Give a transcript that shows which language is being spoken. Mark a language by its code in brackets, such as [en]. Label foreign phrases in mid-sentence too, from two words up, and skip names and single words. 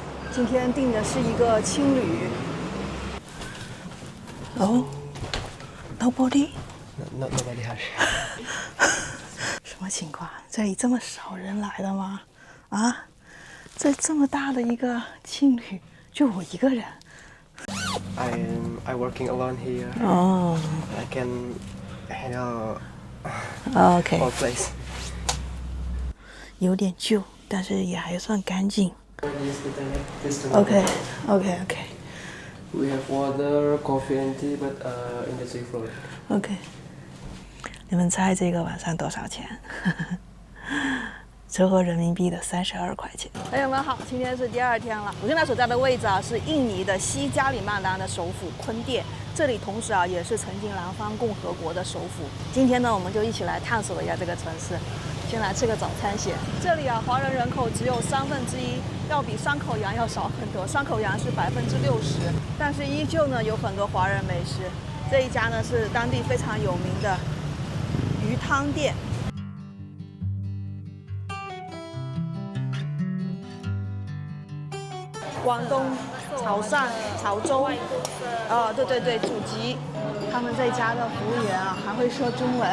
[zh] 今天訂的是一個青旅。哦 ，Nobody？ [en] Nobody has. [zh] 什麼情況？這裡這麼少人來的嗎？啊，這麼大的一個青旅，就我一個人。 [en] I'm working alone here. 哦 I can handle ，OK， all place. [zh] 有點舊，但是也還算乾淨。 [en] Use the toilet. This toilet. OK。 We have water, coffee and tea, but in the sea floor. [zh] OK， 你們猜這個晚上多少錢？折合人民幣的32塊錢。朋友们好，今天是第2天了。我現在所在的位置是印尼的西加里曼丹的首府坤甸，這裡同時也是曾經南方共和國的首府。今天呢，我們就一起來探索一下這個城市。先来吃個早餐先。這裡華人人口只有1/3，要比山口洋要少很多。山口洋是60%，但是依舊呢有很多華人美食。這一家呢是當地非常有名的魚湯店。廣東潮汕潮州，對，祖籍。他們這家的服務員還會說中文。